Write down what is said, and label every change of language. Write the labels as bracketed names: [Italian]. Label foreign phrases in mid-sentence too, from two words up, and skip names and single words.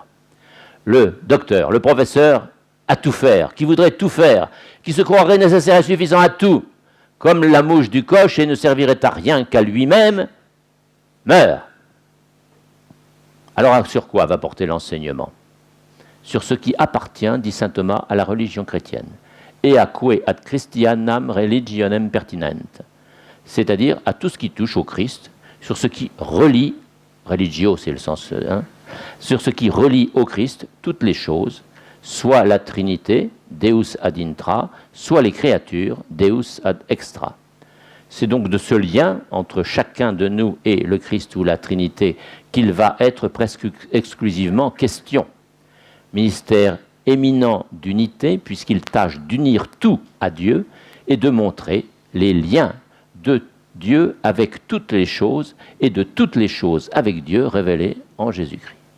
[French] Le docteur, le professeur, à tout faire, qui voudrait tout faire, qui se croirait nécessaire et suffisant à tout, comme la mouche du coche et ne servirait à rien qu'à lui-même, meurt. Alors sur quoi va porter l'enseignement? Sur ce qui appartient, dit saint Thomas, à la religion chrétienne, et à [Latin] que ad Christianam religionem pertinent, [French] c'est-à-dire à tout ce qui touche au Christ, sur ce qui relie, religio c'est le sens, sur ce qui relie au Christ toutes les choses, soit la Trinité, [Latin] Deus ad intra, [French] soit les créatures, [Latin] Deus ad extra. [French] C'est donc de ce lien entre chacun de nous et le Christ ou la Trinité qu'il va être presque exclusivement question. Ministère éminent d'unité, puisqu'il tâche d'unir tout à Dieu et de montrer les liens de Dieu avec toutes les choses et de toutes les choses avec Dieu révélées en Jésus-Christ.